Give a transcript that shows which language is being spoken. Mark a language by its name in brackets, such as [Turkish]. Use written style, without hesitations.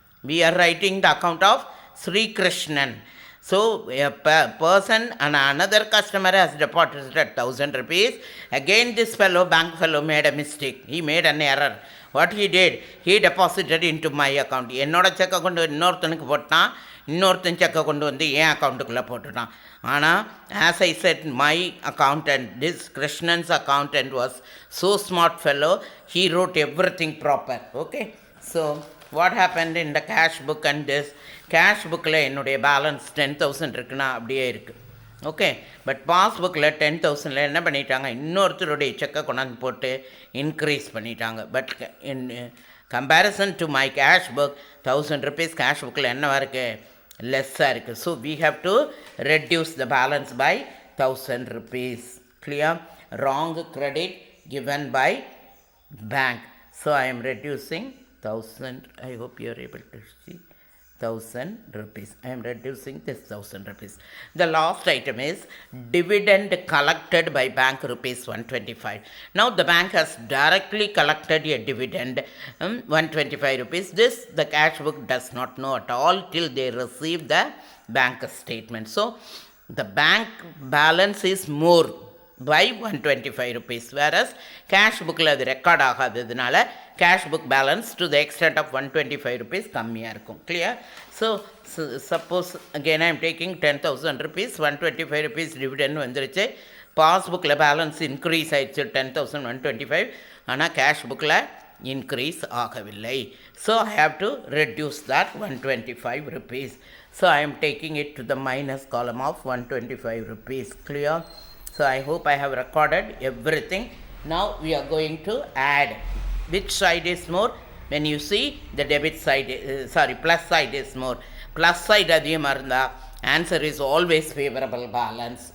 [English] We are writing the account of Sri Krishnan. So a person and another customer has deposited 1,000 rupees. Again this bank fellow made a mistake. He made an error. What he did, he deposited into my account. [Tamil] என்னோட check account இன்னொருத்தனுக்கு போட்டான். இன்னொருத்தன் செக்கை கொண்டு வந்து என் அக்கௌண்ட்டுக்குள்ளே போட்டுட்டான். [English] ஆனால் as I said my accountant, this Krishnan's accountant was so smart fellow, he wrote everything proper. Okay, so what happened in the cash book and this cash bookல [Tamil] என்னுடைய பேலன்ஸ் 10,000 இருக்குன்னா அப்படியே இருக்குது. ஓகே, பட் பாஸ்புக்கில் 10,000ல் என்ன பண்ணிட்டாங்க, இன்னொருத்தருடைய செக்கை கொண்டாந்து போட்டு இன்க்ரீஸ் பண்ணிட்டாங்க. [English] but in comparison to my cash book [Tamil] 1000 rupees cash புக்கில் என்னவா இருக்குது, லெஸ்ஸாக இருக்குது. [English] So we have to reduce the balance by 1,000 rupees. Clear? Wrong credit given by bank. So I am reducing 1,000. I hope you are able to see 1,000 rupees. I am reducing this 1,000 rupees. The last item is dividend collected by bank rupees 125. Now the bank has directly collected a dividend 125 rupees. This the cash book does not know at all till they receive the bank statement. So the bank balance is more by 125 rupees, whereas cash bookல [Tamil] அது record ஆகாததுனால [English] cash book balance to the extent of 125 rupees [Tamil] கம்மியாக இருக்கும். [English] Clear? So suppose again I am taking 10,000 rupees, [Tamil] 125 rupees dividend வந்துருச்சு, பாஸ்புக்கில் balance increase ஆயிடுச்சு 10,125, ஆனால் cash புக்கில் increase ஆகவில்லை. [English] So I have to reduce that 125 rupees. So I am taking it to the minus column of 125 rupees. Clear? So I hope I have recorded everything. Now we are going to add. Which side is more? When you see the debit side, plus side is more. Plus side [Tamil] அதிகமாக இருந்தால் [English] answer is always favorable balance.